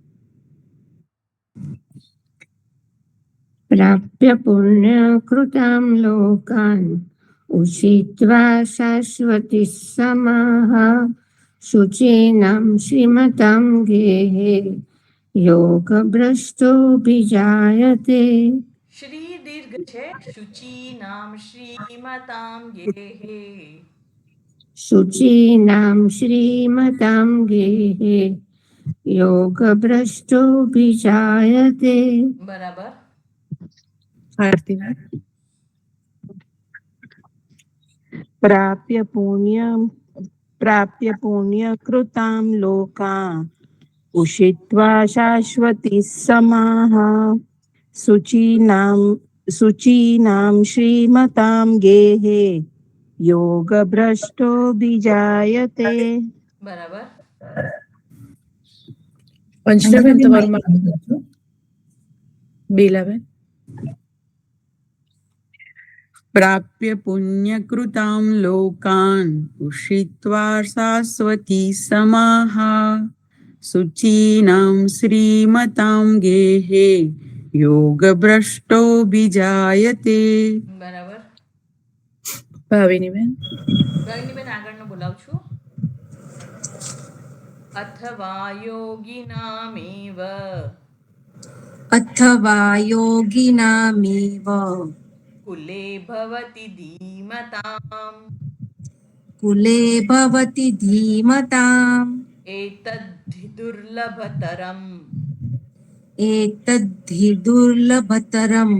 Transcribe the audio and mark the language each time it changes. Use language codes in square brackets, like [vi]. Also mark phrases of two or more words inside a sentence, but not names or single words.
[sa] प्राप्य पुण्यकृतां लोकान् उषित्वा शाश्वती समाः शुचीनां श्रीमतां गेहे योगभ्रष्टोऽभिजायते श्री दीर्घ છે શુચીનામ શ્રીમતામ ગેહે शुचीनां श्रीमतां गेहे योगभ्रष्टोऽभिजायते [gu] બરાબર आरतीबेन [sa] प्राप्य पुण्यकृतां लोकान् उषित्वा शाश्वती समाः शुचीनां श्रीमतां गेहे योगभ्रष्टोऽभिजायते [gu] બરાબર अंजनाबेन તમારું બેલાબેન [sa] प्राप्य पुण्यकृतां लोकान् उषित्वा शाश्वती समाः शुचीनां श्रीमतां गेहे योगभ्रष्टोऽभिजायते [gu] બરાબર ભાવિનીબેન ભાવિનીબેન આગળનું બોલાવું છું અથવા યોગિનામેવ [sa] अथवा योगिनामेव कुले भवति धीमताम् कुले भवति धीमताम् एतद्धि दुर्लभतरम् एतद्धि दुर्लभतरम्